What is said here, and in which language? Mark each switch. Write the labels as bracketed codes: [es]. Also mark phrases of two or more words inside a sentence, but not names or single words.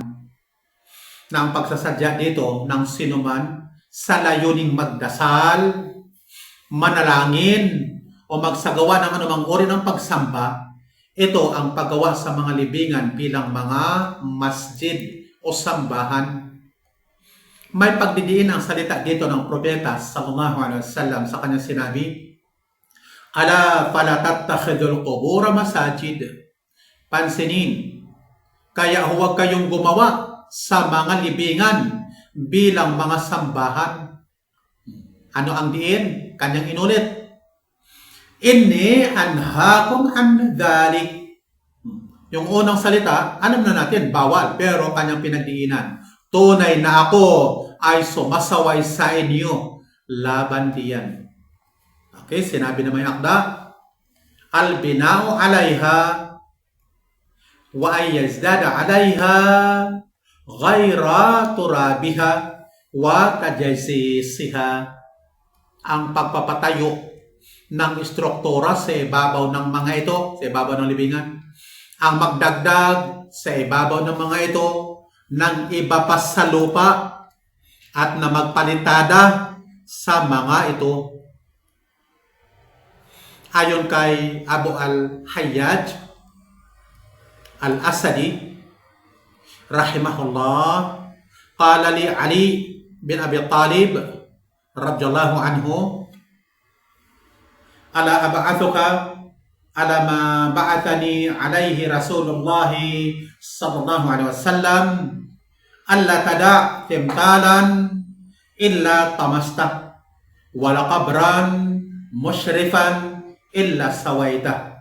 [tl] Na ang pagsasadya dito ng sinuman sa layuning magdasal, manalangin, o magsagawa ng anumang uri ng pagsamba, ito ang paggawa sa mga libingan bilang mga masjid o sambahan. May pagdidiin ang salita dito ng propeta [ar] صلى الله عليه وسلم [tl] sa kanyang sinabi, [ar] ألا فلا تتخذوا القبور مساجد. [tl] Pansinin, kaya huwag kayong gumawa sa mga libingan bilang mga sambahan. Ano ang diin? Kanyang inulit. [ar] إني أنهاكم عن ذلك. [tl] Yung unang salita, alam na natin, bawal. Pero kanyang pinagdiinan. Tunay na ako ay sumasaway sa inyo. Laban diyan. Okay, sinabi na may akda. [ar] البناء عليها وأن يزاد عليها غير ترابها وتجصيصها. [tl] Ang pagpapatayo ng istruktura sa ibabaw ng mga ito, sa ibabaw ng libingan. Ang magdagdag sa ibabaw ng mga ito ng iba pa sa lupa at na magpalitada sa mga ito. Ayon kay [ar] أبو الهياج الأسدي رحمه الله، قال لي علي بن أبي طالب رضي الله عنه, ألا أبعثك على ما بعثني عليه رسول الله صلى الله عليه وسلم ألا تدع تمثالا إلا طمست ولا قبرا مشرفا إلا سويت.